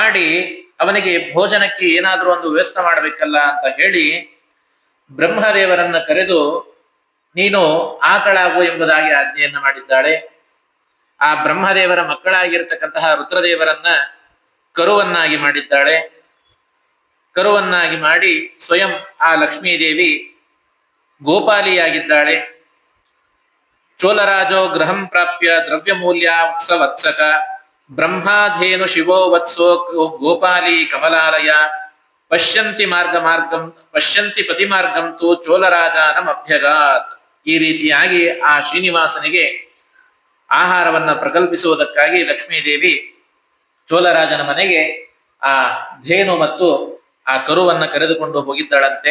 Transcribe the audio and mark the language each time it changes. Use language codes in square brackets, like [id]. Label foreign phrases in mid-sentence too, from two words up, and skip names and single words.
[kn] ಮಾಡಿ ಅವನಿಗೆ ಭೋಜನಕ್ಕೆ ಏನಾದರೂ ಒಂದು ವ್ಯವಸ್ಥೆ ಮಾಡಬೇಕಲ್ಲ ಅಂತ ಹೇಳಿ ಬ್ರಹ್ಮದೇವರನ್ನ ಕರೆದು ನೀನು ಆಕಳಾಗು ಎಂಬುದಾಗಿ ಆಜ್ಞೆಯನ್ನ ಮಾಡಿದ್ದಾಳೆ. ಆ ಬ್ರಹ್ಮದೇವರ ಮಕ್ಕಳಾಗಿರ್ತಕ್ಕಂತಹ ರುದ್ರದೇವರನ್ನ ಕರುವನ್ನಾಗಿ ಮಾಡಿದ್ದಾಳೆ. ಕರುವನ್ನಾಗಿ ಮಾಡಿ ಸ್ವಯಂ ಆ ಲಕ್ಷ್ಮೀದೇವಿ ಗೋಪಾಲಿಯಾಗಿದ್ದಾಳೆ. [sa] ಚೋಲರಾಜೋ ಗೃಹಂ ಪ್ರಾಪ್ಯ ದ್ರವ್ಯಮೂಲ್ಯ ವತ್ಸಕ ಬ್ರಹ್ಮಾಧೇನು ಶಿವೋ ವತ್ಸೋ ಗೋಪಾಲಿ ಕಮಲಾಲಯ ಪಶ್ಯಂತಿ ಪತಿಮಾರ್ಗಂ ತು ಚೋಲರಾಜಾನಂ ಅಭ್ಯಗಾತ್. [kn] ಈ ರೀತಿಯಾಗಿ ಆ ಶ್ರೀನಿವಾಸನಿಗೆ ಆಹಾರವನ್ನ ಪ್ರಕಲ್ಪಿಸುವುದಕ್ಕಾಗಿ ಲಕ್ಷ್ಮೀದೇವಿ ಚೋಲರಾಜನ ಮನೆಗೆ ಆ ಧೇನು ಮತ್ತು ಆ ಕರುವನ್ನ ಕರೆದುಕೊಂಡು ಹೋಗಿದ್ದಾಳಂತೆ.